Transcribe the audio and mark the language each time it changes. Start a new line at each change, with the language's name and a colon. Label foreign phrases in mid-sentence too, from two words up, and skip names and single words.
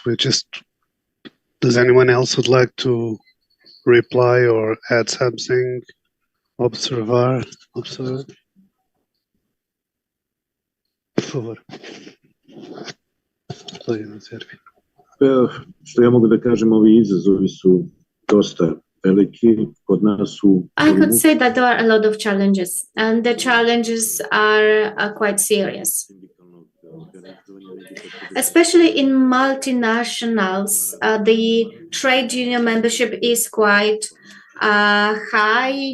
English: Does anyone else would like to reply or add something?
Spanish: Observar? Por favor.
Serbian: Što ja mogu da kažem, ovi izazovi su dosta veliki. Kod nas
English: I could say that there are a lot of challenges, and the challenges are quite serious. Especially in multinationals, the trade union membership is quite high.